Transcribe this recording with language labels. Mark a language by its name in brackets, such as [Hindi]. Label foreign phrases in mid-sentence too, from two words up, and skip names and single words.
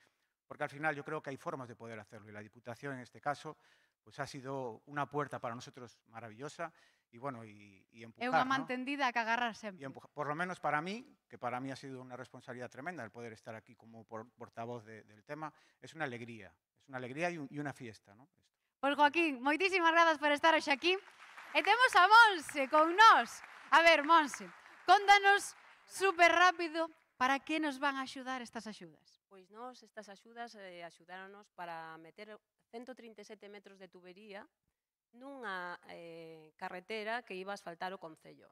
[Spanish] Porque al final yo creo que hay formas de poder hacerlo y la Diputación en este caso pues ha sido una puerta para nosotros maravillosa y bueno, y empujar, [Galician] é unha man tendida que agarrar sempre. [Spanish] Por lo menos para mí, que para mí ha sido una responsabilidad tremenda el poder estar aquí como portavoz del tema, es una alegría y una fiesta, ¿no? [Galician] Pois Joaquín, moitísimas grazas por estar hoxe aquí. E temos a Monse con nós. A ver, Monse, contanos super rápido para que nos van a axudar estas axudas. Pois nós, estas axudas axudáronos para meter 137 metros de tubería nunha carretera que iba a asfaltar o Concello.